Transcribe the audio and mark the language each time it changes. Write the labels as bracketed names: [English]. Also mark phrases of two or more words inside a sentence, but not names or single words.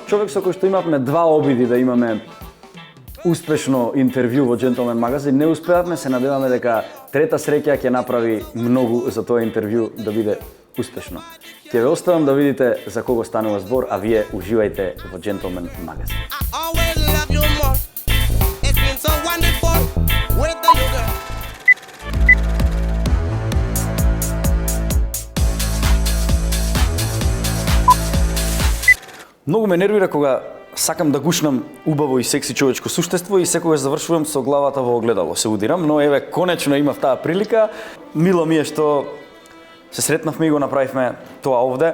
[Macedonian] Човек со кој што имавме два обиди да имаме успешно интервју во Gentleman Magazine. Не успеавме, се надеваме дека трета среќа ќе направи многу за тоа интервју да биде успешно. Ќе ве оставам да видите за кого станува збор, а вие уживајте во Gentleman Magazine. [English] I always love you more. It's been so wonderful with you, girl. [Macedonian] Многу ме нервира кога сакам да гушнам убаво и секси човечко суштество и секогаш завршувам со главата во огледало. Се удирам, но еве конечно имав таа прилика. Мило ми е што се сретнавме и го направивме тоа овде.